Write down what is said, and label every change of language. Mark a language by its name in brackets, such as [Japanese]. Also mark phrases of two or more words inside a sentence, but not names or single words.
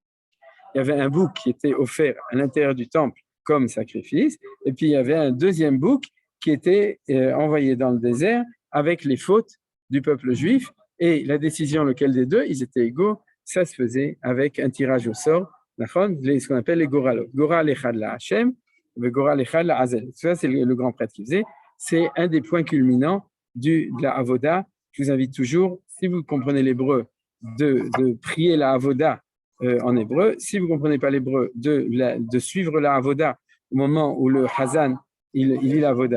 [French] Il y avait un bouc qui était offert à l'intérieur du temple comme sacrifice, et puis il y avait un deuxième bouc qui était envoyé dans le désert avec les fautes du peuple juif, et la décision, lequel des deux, ils étaient égaux, ça se faisait avec un tirage au sort, ce qu'on appelle les goralot. [Hebrew] גורל אחד להשם, גורל אחד לעזאזל. [French] Ça, c'est le grand prêtre qui faisait. C'est un des points culminants de la Avoda. Je vous invite toujours, si vous comprenez l'hébreu, de prier la Avoda en hébreu. Si vous ne comprenez pas l'hébreu, de suivre la Avoda au moment où le Hazan, il lit la Avoda.